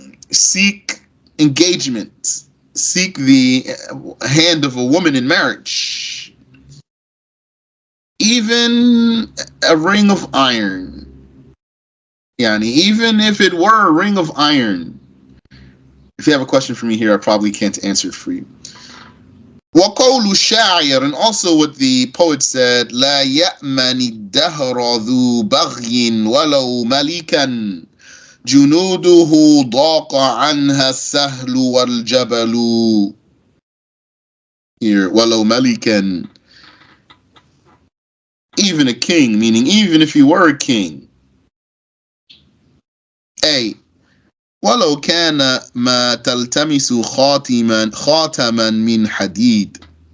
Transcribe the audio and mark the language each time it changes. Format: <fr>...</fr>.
<en>Seek engagement, seek the hand of a woman in marriage, even a ring of iron. Yani, even if it were a ring of iron. If you have a question for me here, I probably can't answer it for you.</en> <ar>وَقَوْلُ الشَّاعِرِ,</ar> <en>and also what the poet said,</en> <ar>لَا يَأْمَنِ الدَّهْرَ ذُو بَغْيٍ وَلَوْ مَلِكًا جنوده ضاق عنها السهل والجبل.</ar> <en>Here,</en> <ar>ولو ملكا,</ar> <en>even a king, meaning even if he were a king.</en> <ar>A, ولو كان ما تلتمس خاتما من حديد.</ar>